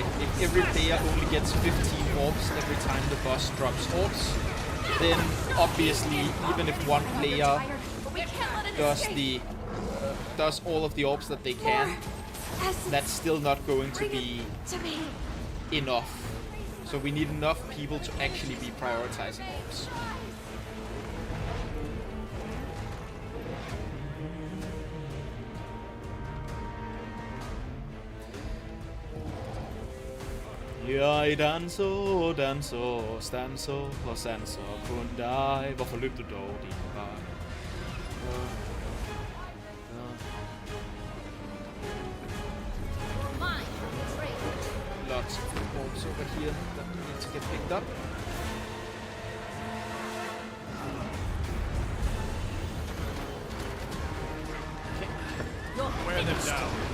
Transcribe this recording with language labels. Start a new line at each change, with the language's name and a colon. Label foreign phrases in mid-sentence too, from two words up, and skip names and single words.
English: If every player only gets 15 orbs every time the boss drops orbs, then obviously, even if one player does all of the orbs that they can, that's still not going to be enough. So we need enough people to actually be prioritizing orbs.
Danish: Jeg danser, danser, stanser og sanser kun dig. Hvorfor løb du dog din vej?
English: Lots of orbs over here that need to get picked up. Wear them down.